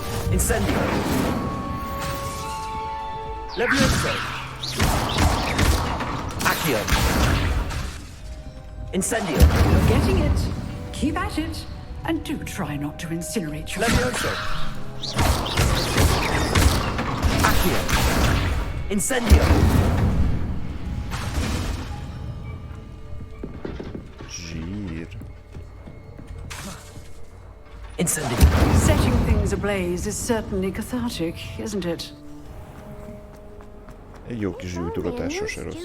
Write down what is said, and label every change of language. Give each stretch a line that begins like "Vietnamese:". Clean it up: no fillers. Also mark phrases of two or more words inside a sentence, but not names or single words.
English: Incendio. Levioso. Accio. Incendio. You're getting it. Keep at it. And do try not to incinerate your... Levioso. Accio. Incendio. Zsír. Incendio. Setting things ablaze is certainly cathartic, isn't it?
Hungarian: Egy jó kis zsűrtugatás sose rossz.